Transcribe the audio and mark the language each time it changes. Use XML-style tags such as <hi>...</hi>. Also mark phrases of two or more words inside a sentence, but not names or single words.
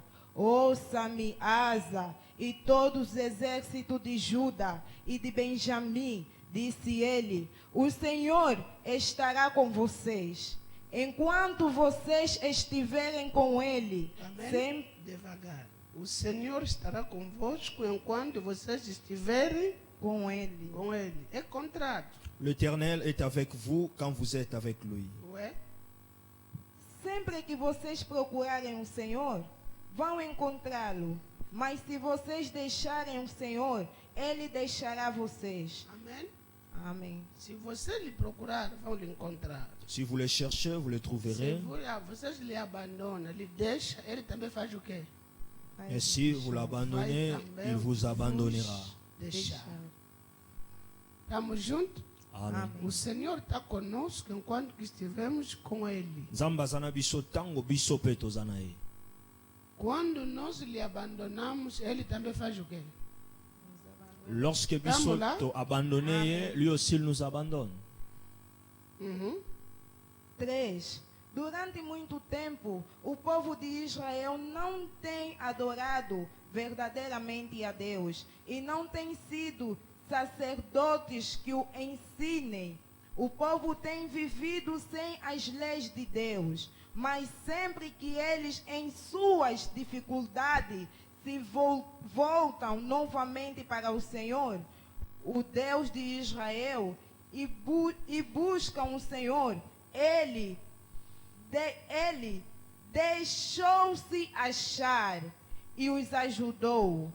<pt>Ouça-me, Asa, e todos os exércitos de Judá e de Benjamim, disse ele, o Senhor estará com vocês. Enquanto vocês estiverem com ele, Amém? Devagar. O Senhor estará convosco enquanto vocês estiverem com ele. com Ele. É contrário.</pt> <fr>L'Éternel est avec vous quand vous êtes avec lui.</fr> <pt>Ué? Sempre que vocês procurarem o Senhor, vão encontrá-lo. Mas se vocês deixarem o Senhor, ele deixará vocês. Amém? Amém. Se você lhe procurar, vão lhe encontrar.</pt> <fr>Si vous le cherchez, vous le</fr> <pt>Se</pt> <fr>trouverez.</fr> <pt>vocês lhe abandonam, lhe deixam, ele também faz o quê?</pt> <fr>Et si vous l'abandonnez, il vous abandonnera.</fr> <pt>Deixar. Estamos juntos? Amen. O Senhor está conosco enquanto que estivemos com Ele.</pt> <ln>Nzambe aza na biso tango biso mpe toza na ye.</ln> <pt>Quando nós lhe abandonamos, Ele também faz o quê?</pt> <fr>Lorsque biso</fr> <pt>Vamos là.</pt> <ln>to abandonné ye,</ln> <fr>lui aussi il nous abandonne.</fr> <pt>3. Durante muito tempo, o povo de Israel não tem adorado verdadeiramente a Deus e não tem sido sacerdotes que o ensinem. O povo tem vivido sem as leis de Deus, mas sempre que eles, em suas dificuldades, se voltam novamente para o Senhor, o Deus de Israel, e buscam o Senhor, Ele deixou-se achar e os ajudou.</pt>